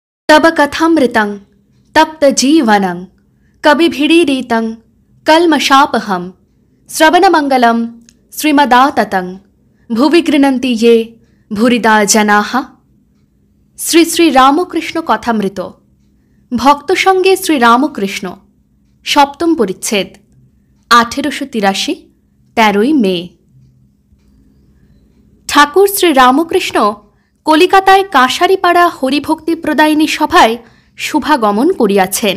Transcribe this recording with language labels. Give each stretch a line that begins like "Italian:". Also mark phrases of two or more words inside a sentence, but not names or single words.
Sanskrit: तब कथामृतं तप्त जीवनं कविभिरीडितं कल्मषापहं श्रवणमंगलं श्रीमदाततं भुवि गृह्णन्ति ये भूरिदा जनाः।
Bangla: শ্রী শ্রী রামকৃষ্ণ কথামৃত ভক্ত সঙ্গে শ্রী রামকৃষ্ণ সপ্তম পরিচ্ছেদ 1883 13ই মে। ঠাকুর শ্রী রামকৃষ্ণ কলিকাতায় কাঁসারিপাড়া হরিভক্তি প্রদায়িনী সভায় শুভাগমন করিয়াছেন।